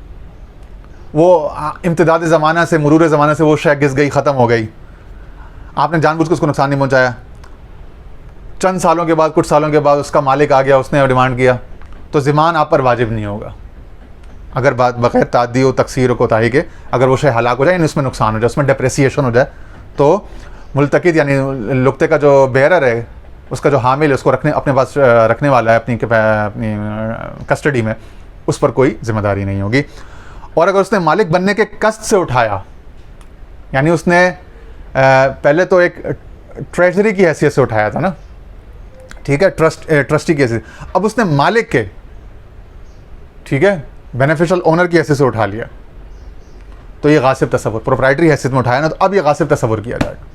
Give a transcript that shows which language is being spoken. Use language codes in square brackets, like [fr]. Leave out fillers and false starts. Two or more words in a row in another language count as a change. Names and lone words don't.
[ur] وہ امتداد زمانہ سے، مرور زمانہ سے وہ شے گھس گئی، ختم ہو گئی. آپ نے جان بوجھ کے اس کو نقصان نہیں پہنچایا. چند سالوں کے بعد، کچھ سالوں کے بعد اس کا مالک آ گیا، اس نے ڈیمانڈ کیا، تو ضمان آپ پر واجب نہیں ہوگا. اگر بات بغیر تعدی و تقصیر و کوتاہی کے اگر وہ شے ہلاک ہو جائے، یعنی اس میں نقصان ہو جائے، اس میں ڈپریسیشن ہو جائے، تو ملتقط یعنی لقطے کا جو بیرر ہے، اس کا جو حامل ہے، اس کو اپنے پاس رکھنے والا ہے اپنی کسٹڈی میں، اس پر کوئی ذمہ داری نہیں ہوگی. اور اگر اس نے مالک بننے کے قصد سے اٹھایا، یعنی اس نے پہلے تو ایک ٹریجری کی حیثیت سے اٹھایا تھا نا، ٹھیک ہے، ٹرسٹی کی حیثیت، اب اس نے مالک کے، ٹھیک ہے، [en] beneficial owner [ur] کی حیثیت سے اٹھا لیا، تو یہ غاصب تصور، پروپرائٹری حیثیت میں اٹھایا نا، تو اب یہ غاصب تصور کیا جائے گا.